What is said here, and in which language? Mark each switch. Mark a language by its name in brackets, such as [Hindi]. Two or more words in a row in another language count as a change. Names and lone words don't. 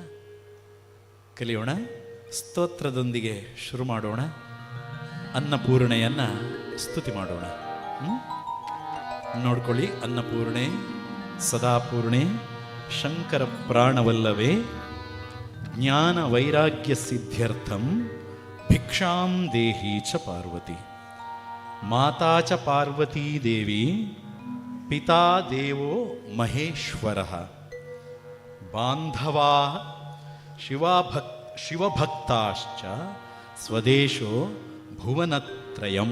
[Kannada] ಕಲಿಯೋಣ, ಸ್ತೋತ್ರದೊಂದಿಗೆ ಶುರು ಮಾಡೋಣ, ಅನ್ನಪೂರ್ಣೆಯನ್ನು ಸ್ತುತಿ ಮಾಡೋಣ. [Sanskrit] ನೋಡ್ಕೊಳ್ಳಿ, ಅನ್ನಪೂರ್ಣೆ ಸದಾಪೂರ್ಣೆ ಶಂಕರ ಪ್ರಾಣವಲ್ಲವೇ ಜ್ಞಾನ ವೈರಾಗ್ಯ ಸಿದ್ಧ್ಯರ್ಥಂ ಭಿಕ್ಷಾಂ ದೇಹಿ ಚ ಪಾರ್ವತಿ. ಮಾತಾ ಚ ಪಾರ್ವತೀ ದೇವಿ, ಪಿತಾ ದೇವೋ ಮಹೇಶ್ವರಃ, ಬಾಂಧವಾ ಶಿವಭಕ್ತಾಶ್ಚ ಸ್ವದೇಶೋ ಭುವನತ್ರಯಂ.